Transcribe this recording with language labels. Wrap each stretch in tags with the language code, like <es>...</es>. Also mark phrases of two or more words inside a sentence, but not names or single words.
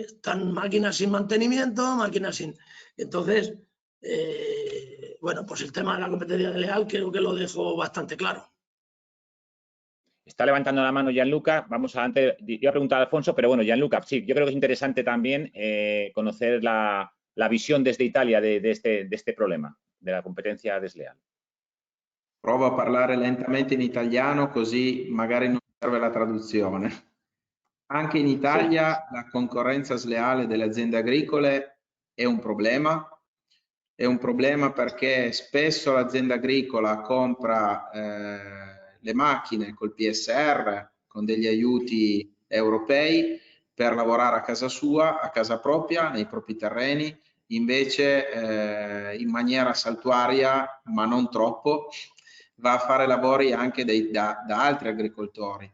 <es>Están máquinas sin mantenimiento, máquinas sin... Entonces, bueno, pues el tema de la competencia desleal creo que lo dejo bastante claro. Está levantando la mano Gianluca. Vamos a iba a preguntar a Alfonso, pero bueno, Gianluca, sí, yo creo que es interesante también conocer la visión desde Italia de este problema, de la competencia desleal.</es> <it>Provo a parlare lentamente in italiano, così magari non serve la traduzione. Anche in Italia la concorrenza sleale delle aziende agricole è un problema. È un problema perché spesso l'azienda agricola compra le macchine col PSR, con degli aiuti europei, per lavorare a casa sua, a casa propria, nei propri terreni, invece in maniera saltuaria, ma non troppo, va a fare lavori anche da altri agricoltori.</it>